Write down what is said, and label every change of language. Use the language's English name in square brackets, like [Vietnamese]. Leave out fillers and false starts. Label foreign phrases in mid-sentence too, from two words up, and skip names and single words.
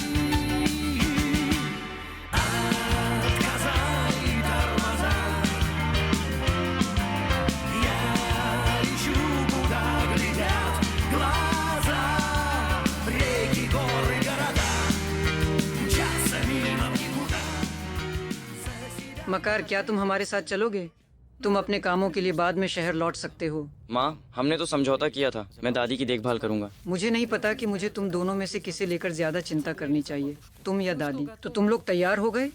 [Russian] Отказали тормоза. Я ищу, куда глядят глаза. Реки, горы, города мчатся мимо в никуда. [Hindi] मकार, क्या तुम हमारे साथ चलोगे? तुम अपने कामों के लिए बाद में शहर लौट सकते हो। माँ, हमने तो समझौता किया था। मैं दादी की देखभाल करूंगा। मुझे नहीं पता कि मुझे तुम दोनों में से किसे लेकर ज्यादा चिंता करनी चाहिए, तुम या दादी। तो तुम लोग तैयार हो गए?